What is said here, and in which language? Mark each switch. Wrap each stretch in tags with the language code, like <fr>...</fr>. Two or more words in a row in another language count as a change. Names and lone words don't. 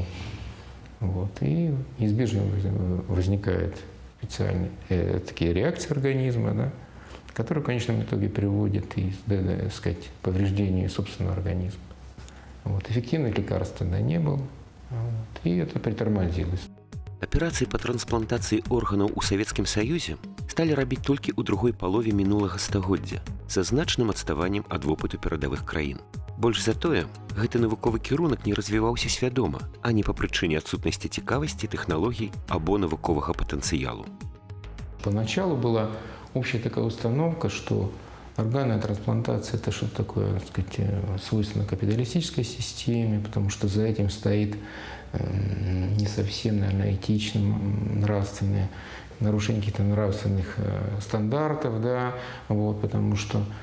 <ru>Вот. И неизбежно возникают специальные такие реакции организма, да, которые в конечном итоге приводят и, сказать, к повреждению собственного организма. Вот. Эффективных лекарств тогда не было, вот. И это притормозилось.</ru> <be>Аперацыі па трансплантацыі органаў у Савецкім Саюзе сталі рабіць толькі ў другой палове мінулага стагоддзя са значным адставаннем ад вопыту перадавых краін. Больш за тое, гэты навуковы кірунак не развіваўся свядома, а не па прычыне адсутнасці цікавасці, тэхналогій або навуковага патэнцыялу.</be> <ru>Поначалу была общая такая установка, что органная трансплантация – это что-то такое, так сказать, свойственно капиталистической системе, потому что за этим стоит не совсем, наверное, этичным, нарушение каких-то нравственных стандартов, да, вот, потому что</ru>